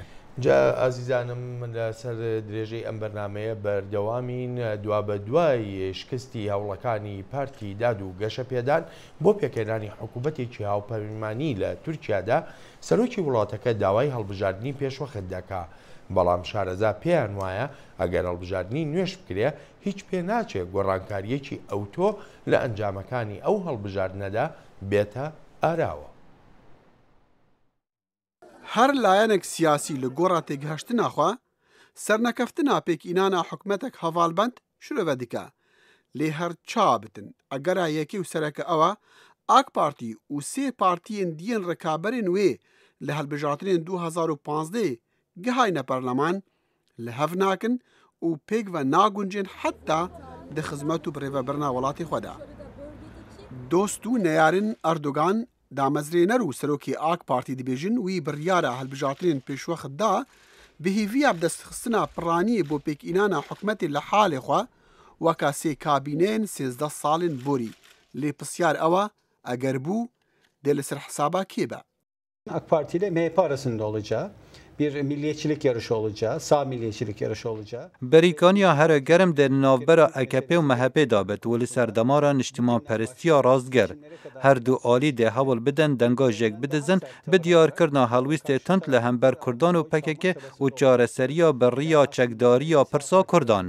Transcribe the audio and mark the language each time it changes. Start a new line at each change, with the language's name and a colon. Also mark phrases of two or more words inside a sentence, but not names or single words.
Central Kurdish: جا ئازیزانم لەسەر درێژەی ئەم بەرنامەیە بەردەوامین دوا بە دوای شکستی هەوڵەکانی پارتی داد و گەشە پێدان بۆ پێکێنانی حکوومەتێکی هاوپەیمانی لە تورکیادا سەرۆکی وڵاتەکە داوای هەڵبژاردننی پێشوەخت دەکا بەڵام شارەزا پێیان وایە ئەگەر هەڵبژاردننی نوێش بکرێ هیچ پێ ناچێت گۆڕانکاریەکی ئەوتۆ لە ئەنجامەکانی ئەو هەڵبژاردنەدا بێتە ئاراوە.
Kurdish: هەر لایەنێک سیاسی لە گۆڕا تێگەهشتناخوا سەرنەکەفتنا پێکئینانە حکومەتێک هەڤاڵبەند شرۆڤە دیکە لێ هەر چا بتن ئەگەرا یەکێ و سەرەکە ئەوە ئاک پارتی و سێ پارتیên دیên ڕێکابەرên wê li hilbijartinên 2015 gihayne perleman li hev nakin û pêk ve nagûncên heta di xizmet û birêvebirina welatê xwe de. Dost û neyarên Erdogan damezrêner û serokê AK Partî dibêjin wî biryara hilbijartinên pêşwext da bi hêviya bidestxistina piraniyê bo pêkînana hikûmetê li halê xwe weka sê kabîneyên 13 salên borî lê pisyar ewa eger bû dê li ser hesaba kê be.
Turkish: AK Parti ile MHP arasında olacağı bir milliyetçilik yarışı olacağı, sağ milliyetçilik yarışı olacağı.
Kurdish: Berîkaniya here germ de navbera AKP û MHP dabet û li ser demara niştimanperestiya rastger. Her du alî dê hewl bidin denga jek bidizin bi diyarkirina helwîstê tund li hember Kurdan û PKK û çareseriya beriya çekdariya pirsa Kurdan.